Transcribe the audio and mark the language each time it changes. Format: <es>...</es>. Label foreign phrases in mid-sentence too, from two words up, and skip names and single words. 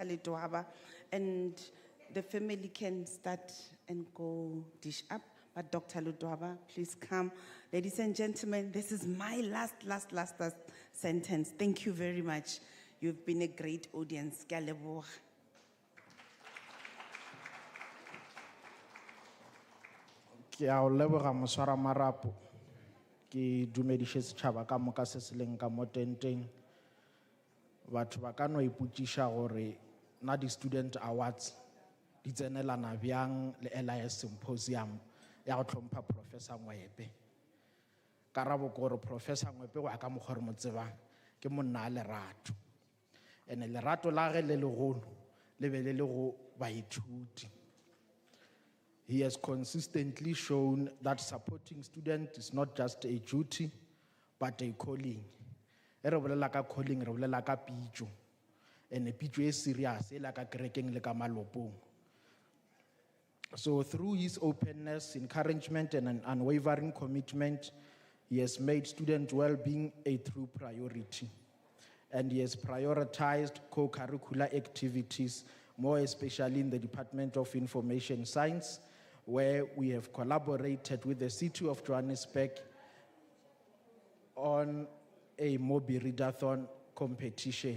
<en>Ledwaba, and the family can start and go dish up, but Dr. Ledwaba, please come. Ladies and gentlemen, this is my last sentence. Thank you very much. You've been a great audience.</en> <nso>Ke a leboga. Ke a o leboga moswara marapo. Ke dumediše setšhaba ka moka se se leng ka mo tenteng. Batho ba ka no ipotšiša gore na di-</nso> <en>student awards</en> <nso>di tsenelana bjang le LIS Symposium ya go hlompha Professor Ngoepe. Karabo ke gore Professor Ngoepe wa ka mokgwa re mo tsebang ke monna a lerato. And lerato la ge le legolo le be le le go baithuti.</nso> <en>He has consistently shown that supporting students is not just a duty, but a calling.</en> <nso>E re bolela ka calling, re bolela ka pitšo. And pitšo e serious, e la ka kerekeng le ka malopong.</nso> <en>So through his openness, encouragement, and an unwavering commitment, he has made student well-being a true priority. And he has prioritized co-curricular activities, more especially in the Department of Information Science, where we have collaborated with the City of Johannesburg on a Mobi Readathon competition.</en>